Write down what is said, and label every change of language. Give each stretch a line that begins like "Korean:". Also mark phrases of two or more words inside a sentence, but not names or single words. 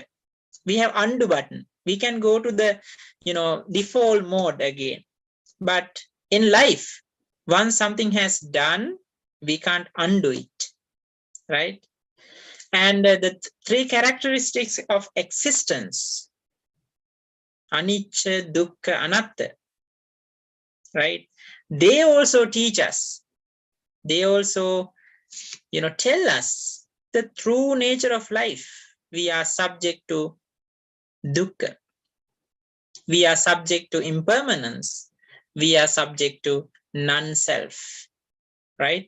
English: We have undo button. We can go to the, default mode again. But in life, once something has done, we can't undo it, right? And the 3 characteristics of existence,
Pali: anicca, dukkha, anatta,
English: right? They also teach us. They also, tell us the true nature of life. We are subject to dukkha. We are subject to impermanence. We are subject to non-self, right?